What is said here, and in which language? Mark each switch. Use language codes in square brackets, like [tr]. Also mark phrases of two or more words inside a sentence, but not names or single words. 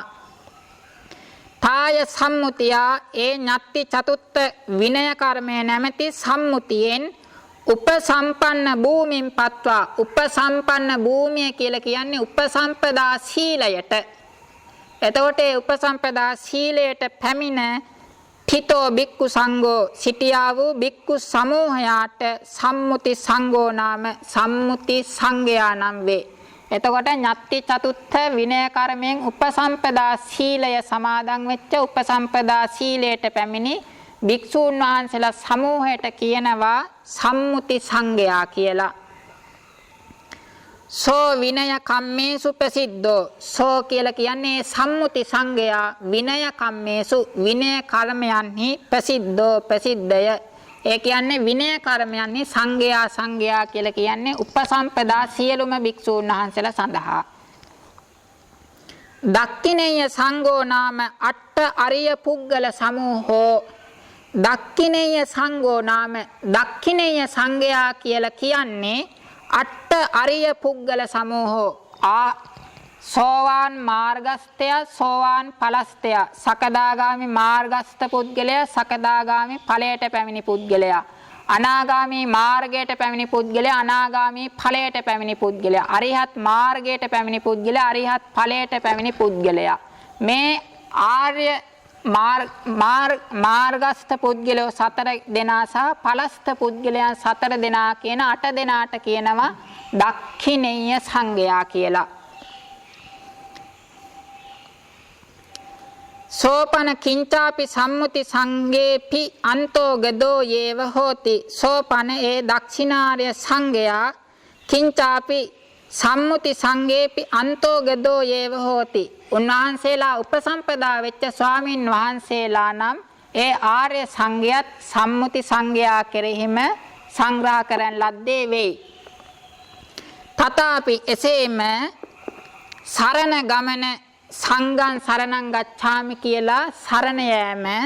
[pi] තාය සම්මුතියා [si] ඒ ඤත්ති චතුත්ථ විනය කර්මය නැමැති සම්මුතියෙන් උපසම්පන්න භූමින් පත්වා උපසම්පන්න භූමිය කියලා කියන්නේ උපසම්පදා සීලයට. එතකොට ඒ උපසම්පදා සීලයට පැමිණ [pi] තිතෝ බික්කු සංඝෝ [si] සිටියා වූ බික්කු සමූහයාට [pi] සම්මුති සංඝෝ නාම [si] සම්මුති සංඝයා නම් වේ. එතකොට ඤත්ති චතුත්ථ විනය කර්මයෙන් උපසම්පදා සීලය සමාදන් වෙච්ච උපසම්පදා සීලයට පැමිණි භික්ෂූන් වහන්සේලා සමූහයට කියනවා සම්මුති සංඝයා කියලා. [pi] සෝ විනය කම්මේසු ප්‍රසිද්ධෝ [si] සෝ කියලා කියන්නේ සම්මුති සංඝයා [pi] විනය කම්මේසු [si] විනය කර්මයන්හි ප්‍රසිද්ධෝ ප්‍රසිද්ධය. ඒ කියන්නේ විනය කර්මයන්හි සංඝයා කියලා කියන්නේ උපසම්පදා සියලුම භික්ෂූන් වහන්සේලා සඳහා. [pi] දක්ඛිනේය සංඝෝ නාම අට්ඨ අරිය පුද්ගල සමූහෝ දක්ඛිනේය සංඝෝ නාම දක්ඛිනේය [si] සංඝයා කියලා කියන්නේ [pi] අට්ඨ අරිය පුද්ගල සමූහෝ [si] සෝවාන් මාර්ගස්තය සෝවාන් ඵලස්තය සකදාගාමි මාර්ගස්ත පුද්ගලයා සකදාගාමි ඵලයට පැමිණි පුද්ගලයා අනාගාමි මාර්ගයට පැමිණි පුද්ගලයා අනාගාමි ඵලයට පැමිණි පුද්ගලයා අරිහත් මාර්ගයට පැමිණි පුද්ගලයා අරිහත් ඵලයට පැමිණි පුද්ගලයා මේ ආර්ය මාර්ගස්ත පුද්ගලයෝ 4 දෙනා සහ ඵලස්ත පුද්ගලයන් 4 දෙනා කියන 8 දෙනාට කියනවා දක්ඛිනේය සංඝයා කියලා. [pi] සෝපන කිංචාපි සම්මුති සංඝේපි අන්තෝ ගදෝ යේව හෝති [si] සෝපන ඒ දක්ෂිනාර්ය සංඝයා කිංචාපි සම්මුති සංඝේපි අන්තෝ ගදෝ යේව හෝති උන්වහන්සේලා උපසම්පදා වෙච්ච ස්වාමින් වහන්සේලා නම් ඒ ආර්ය සංඝයත් සම්මුති සංඝයා කෙරෙහිම සංග්‍රහ කරන ලද්දේ වෙයි. තථාපි එසේම සරණ ගමන [pi] සංඝං සරණං ගච්ඡාමි [si] කියලා සරණ යෑම